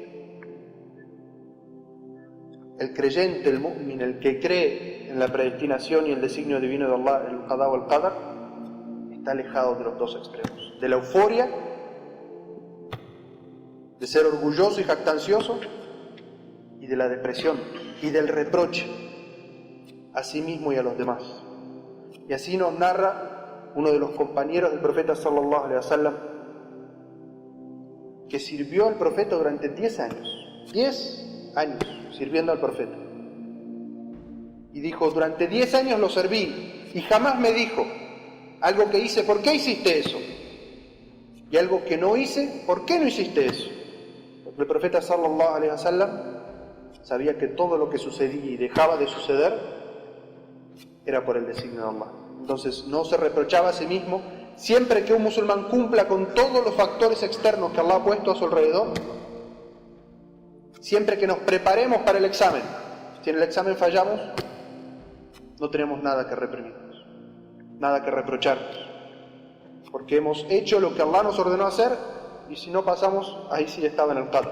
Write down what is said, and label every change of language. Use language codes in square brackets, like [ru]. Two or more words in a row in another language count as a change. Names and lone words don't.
[es] El creyente, el mu'min, el que cree en la predestinación y el designio divino de Allah, el qada o el qadar, está alejado de los dos extremos, de la euforia, de ser orgulloso y jactancioso, y de la depresión y del reproche a sí mismo y a los demás. Y así nos narra uno de los compañeros del profeta [ar] صلى الله عليه وسلم, [es] que sirvió al profeta durante 10 años. 10 años sirviendo al profeta. Y dijo, durante 10 años lo serví y jamás me dijo algo que hice, ¿por qué hiciste eso? Y algo que no hice, ¿por qué no hiciste eso? Porque el profeta [ar] صلى الله عليه وسلم [es] sabía que todo lo que sucedía y dejaba de suceder era por el designio de Allah. Entonces no se reprochaba a sí mismo siempre que un musulmán cumpla con todos los factores externos que Allah ha puesto a su alrededor, siempre que nos preparemos para el examen, si en el examen fallamos, no tenemos nada que reprimirnos, nada que reprocharnos, porque hemos hecho lo que Allah nos ordenó hacer, y si no pasamos, ahí sí estaba en el qadr.